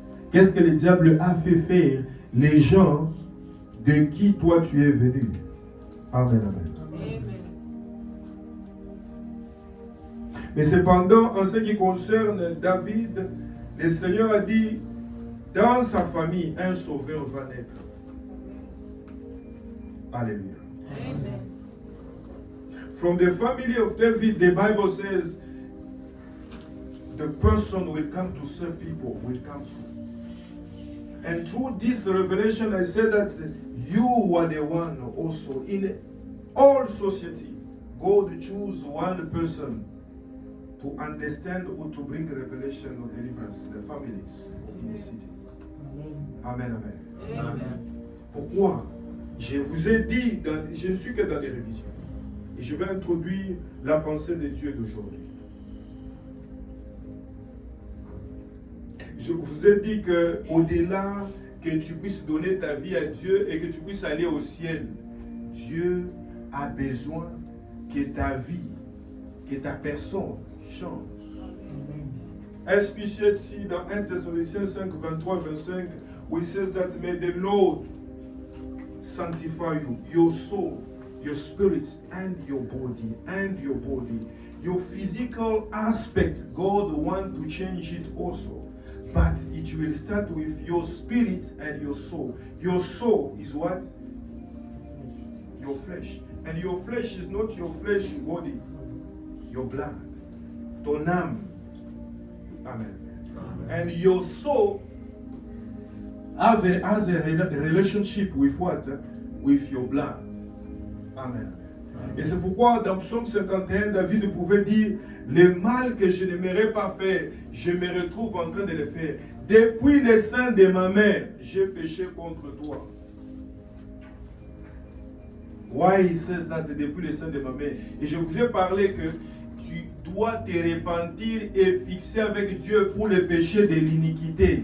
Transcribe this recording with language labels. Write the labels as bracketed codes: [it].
[fr] Qu'est-ce que le diable a fait faire les gens de qui toi tu es venu? Amen, amen. Amen. Mais cependant, en ce qui concerne David, le Seigneur a dit, dans sa famille, un sauveur va naître. Alléluia. Amen. [en] From the family of David, the Bible says, the person will come to serve people, will come through. And through this revelation, I said that you are the one also. In all society, God choose one person to understand or to bring revelation or deliverance in the families, in the city. Amen, amen. Amen. [fr] Pourquoi? Je vous ai dit, je ne suis que dans les révisions. Et je vais introduire la pensée de Dieu d'aujourd'hui. Je vous ai dit qu'au-delà que tu puisses donner ta vie à Dieu et que tu puisses aller au ciel, Dieu a besoin que ta vie, que ta personne change. [en] Especially see dans 1 Thessaloniciens 5, 23, 25, where it says that may the Lord sanctify you, your soul, your spirits, and your body, Your physical aspects, God wants to change it also. But it will start with your spirit and your soul. Your soul is what? Your flesh. And your flesh is not your flesh body, your blood, [fr] ton âme. [en] Amen. And your soul has a relationship with what? With your blood. Amen. [fr] Et c'est pourquoi dans Psaume 51, David pouvait dire, le mal que je n'aimerais pas faire, je me retrouve en train de le faire. Depuis le sein de ma mère, j'ai péché contre toi. [en] Why he says that [fr] depuis le sein de ma mère. Et je vous ai parlé que tu dois te repentir et fixer avec Dieu pour les péchés de l'iniquité.